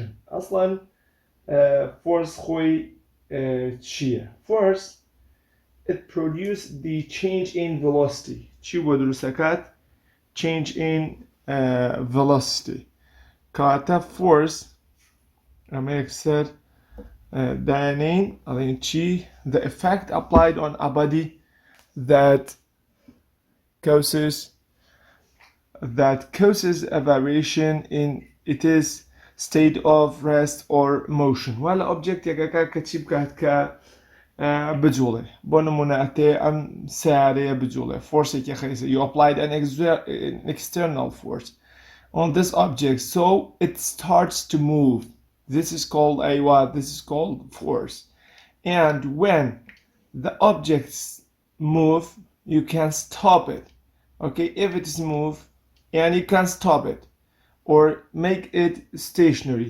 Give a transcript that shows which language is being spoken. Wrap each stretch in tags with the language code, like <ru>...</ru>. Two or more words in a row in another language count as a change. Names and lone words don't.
<ckb>أصلا force خوي چیه؟</ckb> <en>Force, it produces the change in velocity.</en> <ckb>چی بۆ دروستەکات؟</ckb> <en>Change in velocity.</en> <ckb>کاتە force ئەمە یەکسەر دایانین ئەڵێن چی؟</ckb> <en>The effect applied on a body that causes a variation in its state of rest or motion.</en> <ckb>ولا object یەکەکە کە چی بکات کە بجوڵێ. بۆ نمونە ئەتێ ئەم سیارەیە بجوڵێ. فۆرسێکی خەیسە.</ckb> <en>You applied an external force on this object so it starts to move. This is called a what? This is called force. And when the objects move, you can stop it. Okay, if it is moved and you can stop it or make it stationary.</en>